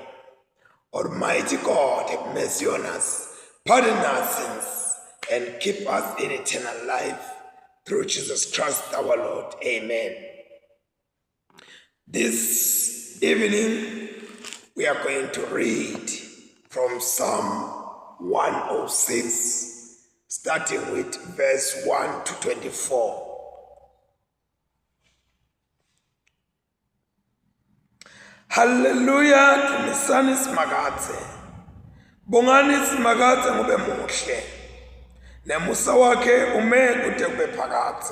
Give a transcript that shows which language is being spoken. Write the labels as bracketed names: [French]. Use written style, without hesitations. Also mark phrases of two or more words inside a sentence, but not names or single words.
[English] Almighty God, have mercy on us, pardon our sins, and keep us in eternal life, through Jesus Christ our Lord. Amen. This evening, we are going to read from Psalm 106, starting with verse 1 to 24. [Swati] Hallelujah, tumisani simakatse. Bongani simakatse ngube muhle. Nemusa wakhe ume kude kube phakatse.